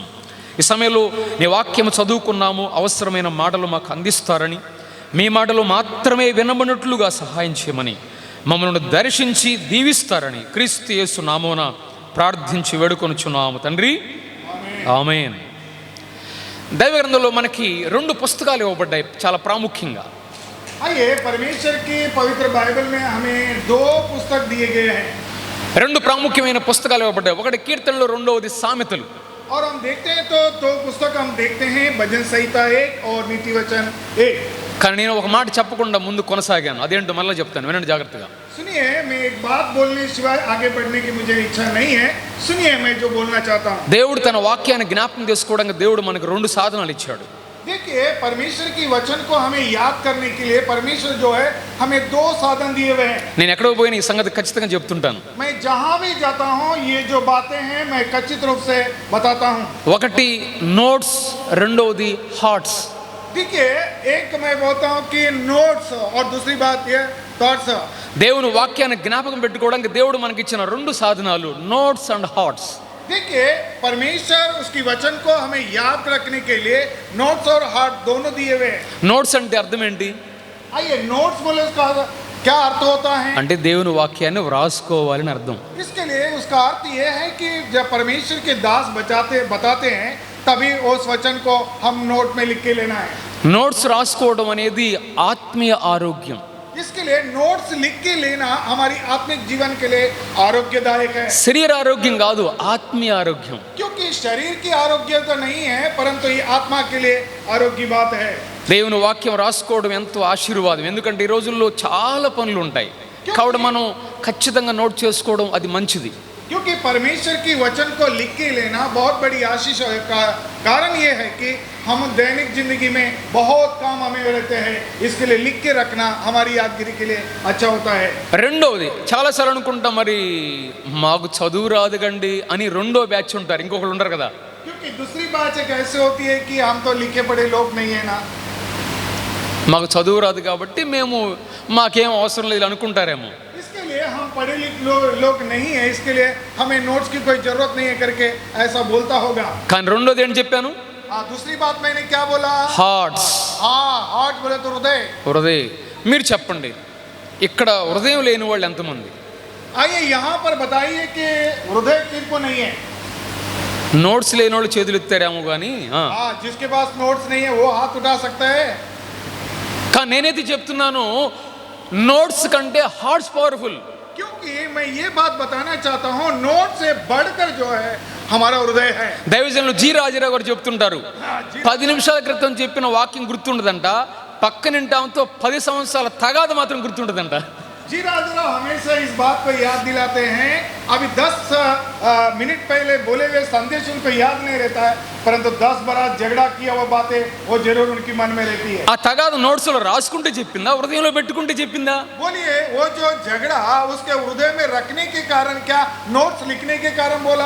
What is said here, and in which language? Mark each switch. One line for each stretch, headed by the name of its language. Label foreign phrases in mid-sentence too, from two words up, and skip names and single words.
Telugu: ఈ సమయంలో నీ వాక్యం చదువుకున్నాము, అవసరమైన మాటలు మాకు అందిస్తారని, మీ మాటలు మాత్రమే వినబడినట్లుగా సహాయం చేయమని, మమ్మల్ని దర్శించి దీవిస్తారని క్రీస్తు యేసు నామమున ప్రార్థించి వేడుకొనుచున్నాము తండ్రి, ఆమేన్. దైవ గ్రంథంలో మనకి 2 పుస్తకాలు ఇవ్వబడ్డాయి చాలా ప్రాముఖ్యంగా.
Hindi: आइए परमेश्वर की पवित्र बाइबल में हमें 2 पुस्तक दिए गए हैं.
Telugu: 2 ప్రాముఖ్యమైన పుస్తకాలు ఇవ్వబడ్డాయి. ఒకటి కీర్తనలు, రెండవది సామెతలు.
Hindi: और हम देखते हैं तो 2 पुस्तक हम देखते हैं, भजन संहिता 1 और नीति वचन 1.
Telugu: కానీ నేను ఒక మాట చెప్పకుండా ముందు కొనసాగాను, అదేంటో మళ్ళీ చెప్తాను, వినండి జాగ్రత్తగా.
Hindi: सुनिए, मैं एक बात बोलने सिवाय आगे बढ़ने की मुझे इच्छा नहीं है. सुनिए मैं जो बोलना चाहता हूँ.
Telugu: దేవుడు తన వాక్యాన్ని జ్ఞాపకం చేసుకోవడానికి దేవుడు మనకు 2 సాధనాలు ఇచ్చాడు.
Hindi: देखिए, परमेश्वर की वचन को हमें याद करने के लिए परमेश्वर जो है हमें 2 साधन दिए हुए हैं.
Telugu: నేను ఎక్కడికి పోయినా ఈ సంగతి ఖచ్చితంగా చెప్తుంటాను.
Hindi: मैं जहाँ भी जाता हूँ ये जो बातें हैं मैं खचित रूप से बताता हूँ.
Telugu: ఒకటి నోట్స్, రెండవది హార్ట్స్.
Hindi: देखिए, एक मैं बोलता हूँ कि नोट्स और दूसरी बात ये थॉट्स.
Telugu: దేవుని వాక్యాన్ని జ్ఞాపకం పెట్టుకోవడానికి దేవుడు మనకి ఇచ్చిన 2 సాధనాలు,
English: notes and hearts.
Hindi: देखिए, परमेश्वर उसकी वचन को हमें याद रखने के लिए नोट्स और हार्ट दोनों दिए हुए हैं.
Telugu: నోట్స్ అంటే అర్థం ఏంటి?
Hindi: आइए, नोट्स बोले उसका क्या अर्थ होता है?
Telugu: అంటే దేవుని వాక్యాన్ని వ్రాసుకోవాలని అర్థం.
Hindi: इसके लिए उसका अर्थ ये है कि जब परमेश्वर के दास बताते हैं तभी उस वचन को हम नोट में लिख के लेना है.
Telugu: నోట్స్ రాసుకోవడం అనేది ఆత్మీయ ఆరోగ్యం.
Hindi: इसके लिए नोट्स लिख के लेना हमारी आत्मिक जीवन के लिए आरोग्यदायक है.
Telugu: శరీర ఆరోగ్యం కాదు, ఆత్మీయ ఆరోగ్యం.
Hindi: क्योंकि शरीर की आरोग्य तो नहीं है परंतु ये आत्मा के लिए आरोग्य बात है.
Telugu: దేవుని వాక్యం రాసుకోవడం ఎంతో ఆశీర్వాదం. ఎందుకంటే ఈ రోజుల్లో చాలా పనులు ఉంటాయి కాబట్టి మనం ఖచ్చితంగా నోట్ చేసుకోవడం అది మంచిది.
Hindi: क्योंकि परमेश्वर की वचन को लिख के लेना बहुत बड़ी आशीष का कारण ये है कि हम दैनिक जिंदगी में बहुत काम हमें रहते हैं, इसके लिए लिख के रखना हमारी यादगिरी के लिए अच्छा होता है.
Telugu: రెండవది, చాలాసార్లు అనుకుంటాం మరి మాకు చదువు రాదుగండి అని రెండో బ్యాచ్ ఉంటారు, ఇంకొకళ్ళు ఉండరు కదా.
Hindi: क्योंकि दूसरी बात एक ऐसे होती है कि हम तो लिखे पढ़े लोग नहीं है ना,
Telugu: మాకు చదువు రాదు కాబట్టి మాకేం అవసరం లేదు అనుకుంటారేమో.
Hindi: इसके लिए हम पढ़े लिखे लोग नहीं है, इसके लिए हमें नोट्स की कोई जरूरत नहीं है करके ऐसा बोलता होगा.
Telugu: కానీ రెండోది ఏంటి చెప్పాను?
Hindi: दूसरी बात मैंने क्या बोला?
Telugu: హార్ట్స్.
Hindi: हार्ट बोले तो हृदय.
Telugu: హృదయ. మీరు చెప్పండి, ఇక్కడ హృదయం లేని వాళ్ళు ఎంతమంది?
Hindi: आइए यहाँ पर बताइए कि हृदय किनको नहीं है.
Telugu: నోట్స్ లేని వాళ్ళు చేతులు ఎత్తారేమో కానీ
Hindi: हाँ, जिसके पास नोट्स नहीं है वो हाथ उठा सकता है।
Telugu: కానీ నేనైతే చెప్తున్నాను, నోట్స్ కంటే
English: hearts powerful.
Hindi: क्योंकि मैं ये बात बताना चाहता हूँ, नोट से बढ़कर जो है हमारा हृदय है।
Telugu: దైవజనులు జి రాజారావు గారు చెప్తుంటారు, 10 నిమిషాల క్రితం చెప్పిన వాక్యం గుర్తుండదంట, పక్కనింటాంతో 10 సంవత్సరాల తగాద మాత్రం గుర్తుండదంట.
Hindi: जी राजराव हमेशा इस बात को याद दिलाते हैं, अभी 10 मिनट पहले बोले हुए संदेश उनको याद नहीं रहता है, परंतु 10 बरस झगड़ा किया वो बातें वो जरूर उनकी मन में रहती है।
Telugu: ఆ తగాద నోట్స్ లో రాసుకుంటే చెప్పిందా, హృదయంలో పెట్టుకుంటే చెప్పిందా?
Hindi: बोलिए, वो जो झगड़ा उसके हृदय में रखने के कारण क्या नोट्स लिखने के कारण बोला?